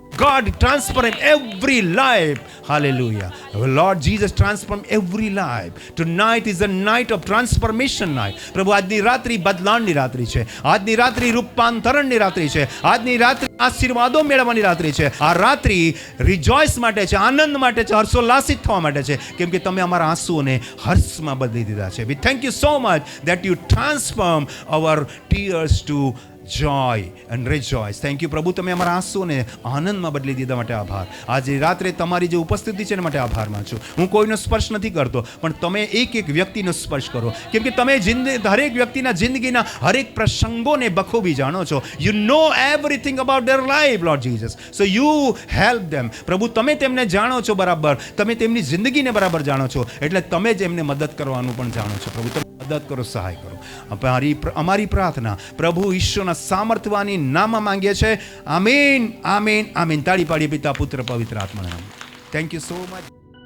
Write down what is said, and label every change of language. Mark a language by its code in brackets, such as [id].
[en] God transform every life. Hallelujah. Lord Jesus transform every life. Tonight is a night of transformation night. [gu] પ્રભુ આજની રાત્રિ બદલાણની રાત્રિ છે. આજની રાત્રિ રૂપાંતરણની રાત્રિ છે. આજની રાત્રિ આશીર્વાદો મેળવવાની રાત્રિ છે. આ રાત્રિ રિજોઇસ માટે છે, આનંદ માટે છે, હર્ષોલ્લાસિત થવા માટે છે, કેમ કે તમે અમારા આંસુઓને હર્ષમાં બદલી દીધા છે. [en] We thank you so much that you transform our tears to joy and rejoice. Thank you [gu] પ્રભુ, તમે અમારા આંસુઓને આનંદમાં બદલી દીધા માટે આભાર. આજે રાત્રે તમારી જે ઉપસ્થિતિ છે એના માટે આભાર માનું છું. હું કોઈનો સ્પર્શ નથી કરતો, પણ તમે એક એક વ્યક્તિનો સ્પર્શ કરો, કેમ કે તમે હરેક વ્યક્તિના જિંદગીના હરેક પ્રસંગોને બખૂબી જાણો છો. [en] You know everything about their life, Lord Jesus. So you help them. [gu] પ્રભુ, તમે તેમને જાણો છો બરાબર, તમે તેમની જિંદગીને બરાબર જાણો છો, એટલે તમે જ એમને મદદ કરવાનું પણ જાણો છો. પ્રભુ, તમે મદદ કરો, સહાય કરો. અમારી પ્રાર્થના પ્રભુ ઈશ્વરના સામર્થ્યવાની નામમાં માંગીએ છે. આમીન, આમીન, આમીન. તાળી પાડીએ પિતા, પુત્ર, પવિત્ર આત્માના નામમાં. [en] Thank you so much.